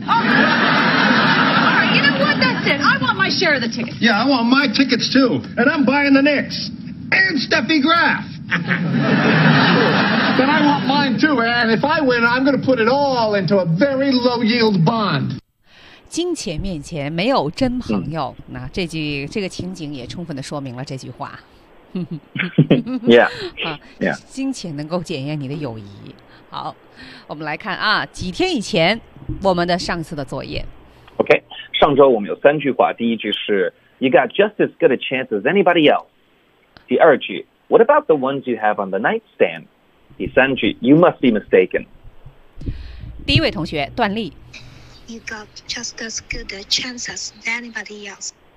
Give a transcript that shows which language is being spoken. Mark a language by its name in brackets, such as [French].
[English] All right, you know what? That's it. I want my share of the tickets. Yeah, I want my tickets, too. And I'm buying the Knicks. And Steffi Graf. But I want mine, too. And if I win, I'm going to put it all into a very low-yield bond. [Chinese] 金钱面前没有真朋友。那这个情景也充分地说明了这句话。 [English] yeah, [Chinese] 金钱能够检验你的友谊。好，我们来看啊，几天以前我们的上次的作业。 [English] OK, [Chinese] 上周我们有三句话，第一句是 [English] You got just as good a chance as anybody else. [Chinese] 第二句 [English] What about the ones you have on the nightstand? [Chinese] 第三句 [English] You must be mistaken. [Chinese] 第一位同学段丽。 [English] You got just as good a chance as anybody else.